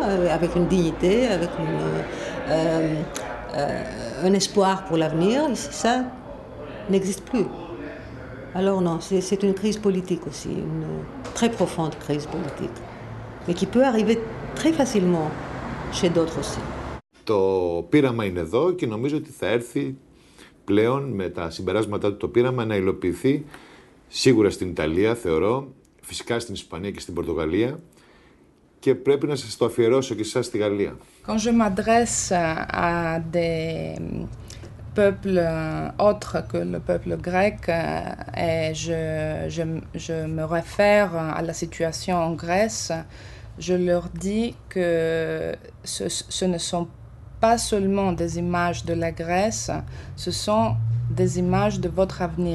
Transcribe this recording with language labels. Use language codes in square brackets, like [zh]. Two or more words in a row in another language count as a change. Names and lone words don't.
[fr] Avec une dignité, avec un espoir pour l'avenir. Ça n'existe plus. Alors non, c'est une crise politique aussi, une très profonde crise politique, mais qui peut arriver très facilement chez d'autres aussi. [el] Το πείραμα είναι εδώ και νομίζω ότι θα έρθει πλέον με τα συμπεράσματά του το πείραμα να υλοποιηθεί σίγουρα στην Ιταλία, θεωρώ, φυσικά στην Ισπανία και στην Πορτογαλία και πρέπει να σας το αφιερώσω και εσάς στη Γαλλία. [fr] Quand je m'adresse à des peuples autres que le peuple grec et je me réfère à la situation en Grèce, je leur dis que ce ne sont pas seulement des images de la Grèce, ce sont des images de votre avenir.